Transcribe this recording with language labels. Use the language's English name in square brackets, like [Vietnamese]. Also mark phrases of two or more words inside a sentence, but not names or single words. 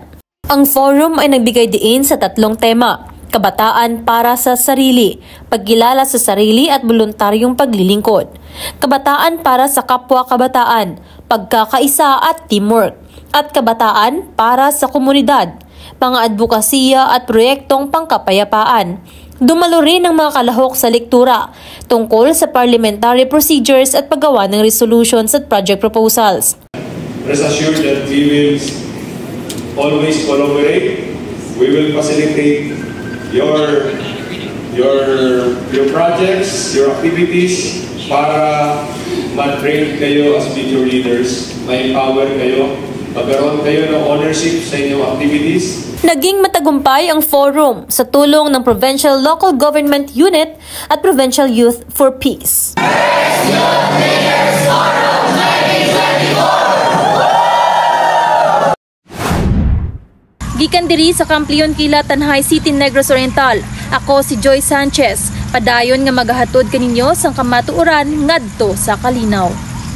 [Filipino] Ang forum ay nagbigay diin sa 3 tema: kabataan para sa sarili, pagkilala sa sarili at voluntaryong paglilingkod, kabataan para sa kapwa kabataan, pagkakaisa at teamwork, at kabataan para sa komunidad, mga advokasya at proyektong pangkapayapaan. Dumalo rin ang mga kalahok sa lektura tungkol sa [English] parliamentary procedures [Filipino] at paggawa ng resolutions at [English] project proposals. Rest assured that we will always collaborate. We will facilitate your projects, your activities [Filipino] para ma-train kayo [English] as future leaders, [Filipino] ma-empower kayo, magkaroon kayo ng ownership sa inyong activities. Naging matagumpay ang forum sa tulong ng Provincial Local Government Unit at Provincial Youth for Peace. [Hiligaynon] Gikan diri sa Kampiyon Kila Tanhay City, Negros Oriental. Ako si Joy Sanchez. Padayon nga magahatod kaninyo sang kamatuoran ngadto sa kalinaw.